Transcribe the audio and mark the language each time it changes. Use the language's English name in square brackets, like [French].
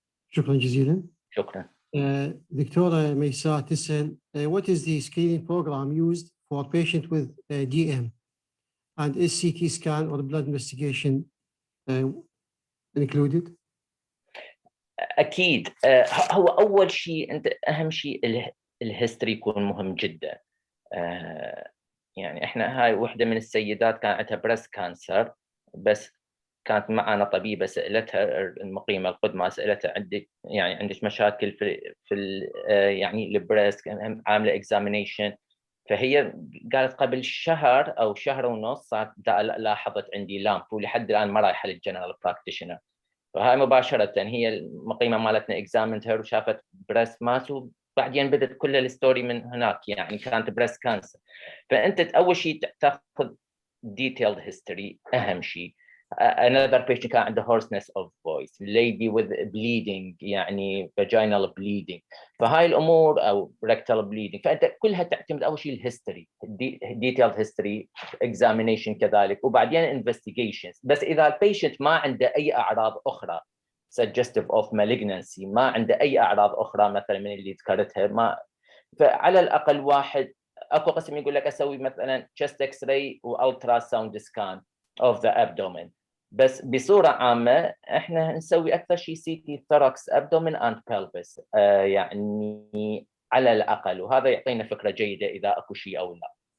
[Arabic] شكرا جزيلا. شكرا. [English] دكتورة ميساء [Arabic] تسأل [English] what is the screening program used for patient with DM and is CT scan or blood investigation included؟ [Arabic] أكيد. هو أول شيء أنت أهم شيء الهيستوري يكون مهم جدا. يعني إحنا هاي وحدة من السيدات كان عندها بريست كانسر، بس كانت معنا طبيبة سألتها المقيمة القدمى سألتها عندك مشاكل في يعني البريست، عاملة [English] examination، [Arabic] فهي قالت قبل شهر أو شهر ونص صارت لاحظت عندي لامب ولحد الآن ما رايحة للجنرال براكتيشنر. فهاي مباشرة هي المقيمة مالتنا [English] examined her [Arabic] وشافت بريست ماس، وبعدين بدت كل الستوري من هناك، يعني كانت بريست كانسر. فأنت أول شيء تأخذ [English] detailed history [Arabic] أهم شيء. [English] Another patient [Arabic] كان عنده [English] hoarseness of voice, lady with bleeding [Arabic] يعني [English] vaginal bleeding، [Arabic] فهاي الأمور أو [English] rectal bleeding، [Arabic] فأنت كلها تعتمد أول شيء الهيستوري [English] detailed history examination [Arabic] كذلك، وبعدين [English] investigations. [Arabic] بس إذا البيشنت ما عنده أي أعراض أخرى [English] suggestive of malignancy، [Arabic] ما عنده أي أعراض أخرى مثلا من اللي ذكرتها، ما فعلى الأقل واحد أكو قسم يقول لك أسوي مثلا [English] chest x-ray [Arabic] و [English] ultrasound scan of the abdomen، [Arabic] بس بصورة عامة إحنا نسوي أكثر شيء [English] CT thorax abdomen and pelvis [Arabic] يعني على الأقل، وهذا يعطينا فكرة جيدة إذا أكو شيء أو لا.